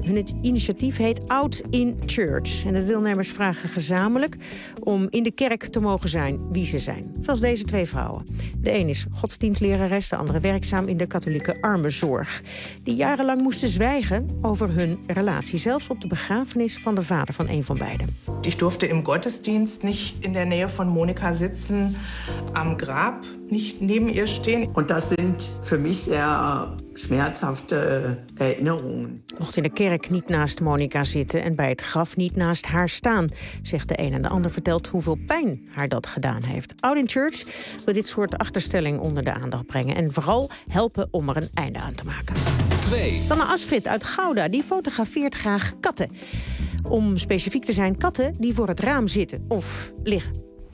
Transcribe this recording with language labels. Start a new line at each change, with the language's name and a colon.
Dutch: Hun initiatief heet Out in Church. En de deelnemers vragen gezamenlijk om in de kerk te mogen zijn wie ze zijn. Zoals deze twee vrouwen. De een is godsdienstlerares, de andere werkzaam in de katholieke armenzorg. Die jarenlang moesten zwijgen over hun relatie, zelfs op de begrafenis van de vader van een van beiden. Ik durfde
German: im Gottesdienst nicht in der Nähe von Monika sitzen, am Grab nicht neben ihr stehen. Und das sind für mich sehr schmerzhafte Erinnerungen.
Dutch: Mocht in de kerk niet naast Monika zitten en bij het graf niet naast haar staan, zegt de een en de ander vertelt hoeveel pijn haar dat gedaan heeft. Out in Church wil dit soort achterstelling onder de aandacht brengen en vooral helpen om er een einde aan te maken. Dan naar Astrid uit Gouda, die fotografeert graag katten. Om specifiek te zijn, katten die voor het raam zitten of liggen.